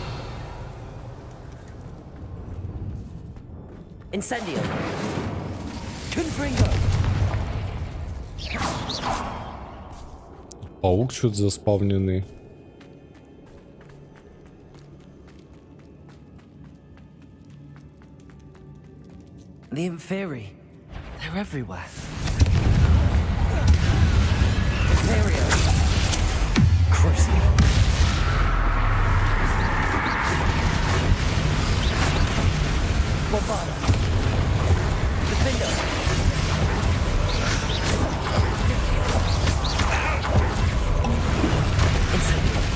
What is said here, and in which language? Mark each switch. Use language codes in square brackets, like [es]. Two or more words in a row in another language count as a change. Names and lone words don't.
[en] Incendio. Confringo. [ru] Паук что-то заспавненный. [en] The Inferi. They're everywhere. Imperio. Crucio. Bombardo. Defender. Incendio.